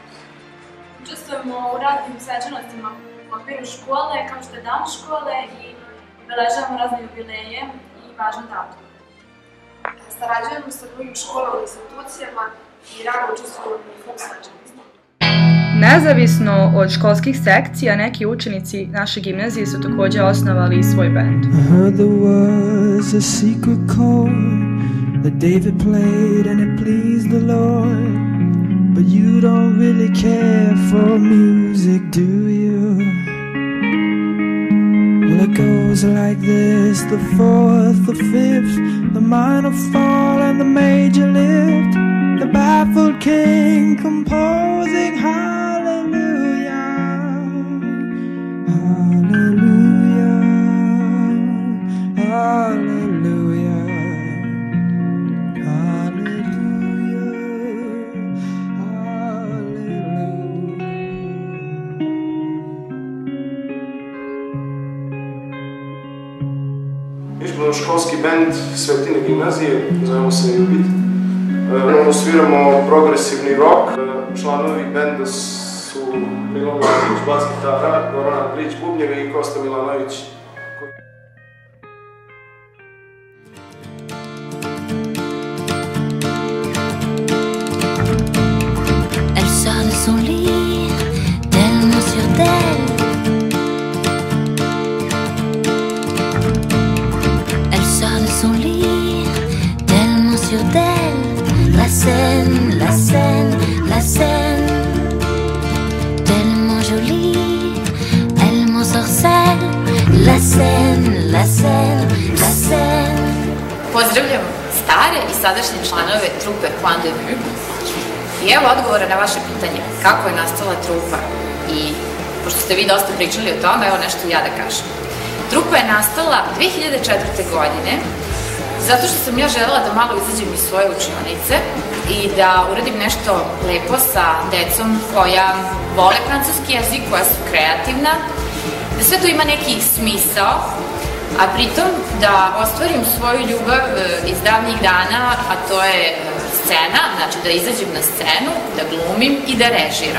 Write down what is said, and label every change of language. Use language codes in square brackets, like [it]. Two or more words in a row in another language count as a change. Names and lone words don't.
[sr] Učestvujemo u raznim svečanostima u okviru škole, kao što je Dan škole i obeležavamo razne jubileje i važne datume. Sarađujemo sa drugim školama i institucijama i rado učestvujemo u njihovom svečanostima. Nezavisno od školskih sekcija, neki učenici naše gimnazije su također osnovali svoj band. [en] I heard there was a secret chord that David played and it pleased the Lord. But you don't really care for music, do you? Well, it goes like this: the fourth, the fifth, the minor fall and the major lift. The baffled king composing hallelujah, hallelujah, hallelujah, hallelujah, hallelujah. [sr] Mi smo školski band Svetine gimnazije, zovemo se Jubit. Sviramo progresivni rock. Članovi benda su Milan Lazić, bas gitara, Goran Andrić, bubnjevi i Kosta Milanović. [fr] Elle sort de son lit, tellement sûre d'elle. Elle sort de son lit, tellement sûre d'elle. La scène, la scène, la scène, tellement jolie, elle m'ensorcelle. La scène, la scène, la scène. [sr] Pozdravljam stare i sadašnje članove trupe Point de Vue. I evo odgovora na vaše pitanje, kako je nastala trupa. I pošto ste vi dosta pričali o tome, evo nešto ja da kažem. Trupa je nastala 2004. godine, zato što sam ja želela da malo izađem iz svoje učionice i da uradim nešto lepo sa decom koja vole francuski jezik, koja su kreativna, da sve to ima neki smisao, a pritom da ostvarim svoju ljubav iz davnih dana, a to je scena, znači da izađem na scenu, da glumim i da režiram.